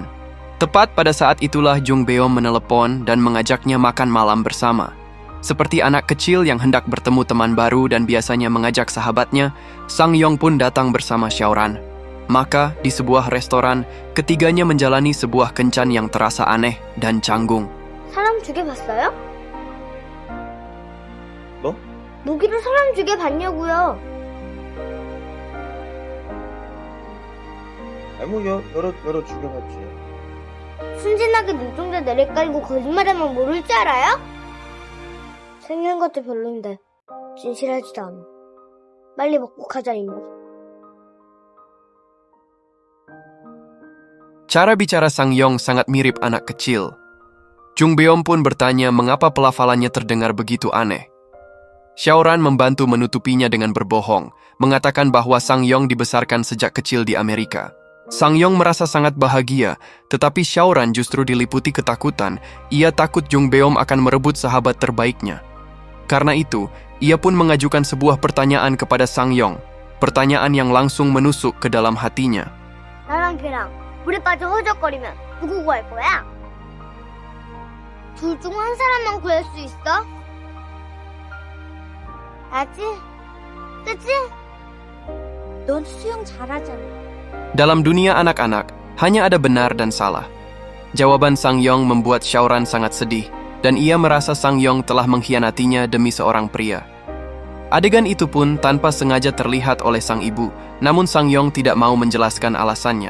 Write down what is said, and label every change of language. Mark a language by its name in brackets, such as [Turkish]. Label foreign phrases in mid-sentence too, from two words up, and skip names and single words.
[Indonesian] Tepat pada saat itulah Jung Beom menelepon dan mengajaknya makan malam bersama. Seperti anak kecil yang hendak bertemu teman baru dan biasanya mengajak sahabatnya, Sang-yong pun datang bersama Xiaoran. Maka, di sebuah restoran, ketiganya menjalani sebuah kencan yang terasa aneh dan canggung. [Korean] 사람 죽여봤어요? 뭐? 무기로 사람 죽여봤냐고요. 뭐 여러 죽여봤지. 순진하게 눈동자 내리깔고 거짓말하면 모를 줄 알아요? 생긴 것도 별론데 진실하지도 않아. 빨리 먹고 가자 이모. [Indonesian] Cara bicara Sang-yong sangat mirip anak kecil. Jung Beom pun bertanya mengapa pelafalannya terdengar begitu aneh. Xiaoran membantu menutupinya dengan berbohong, mengatakan bahwa Sang-yong dibesarkan sejak kecil di Amerika. Sang-yong merasa sangat bahagia, tetapi Xiaoran justru diliputi ketakutan. Ia takut Jung Beom akan merebut sahabat terbaiknya. Karena itu, ia pun mengajukan sebuah pertanyaan kepada Sang-yong. Pertanyaan yang langsung menusuk ke dalam hatinya. [Korean] 나랑 걔랑 물에 빠져 허적거리면 누구 구할 거야? 둘 중 한 사람만 구할 수 있어? 나지? 그치? 넌 수영 잘하잖아. [Indonesian] Dalam dunia anak-anak, hanya ada benar dan salah. Jawaban Sang-yong membuat Xiaoran sangat sedih, dan ia merasa Sang-yong telah mengkhianatinya demi seorang pria. Adegan itu pun tanpa sengaja terlihat oleh sang ibu, namun Sang-yong tidak mau menjelaskan alasannya.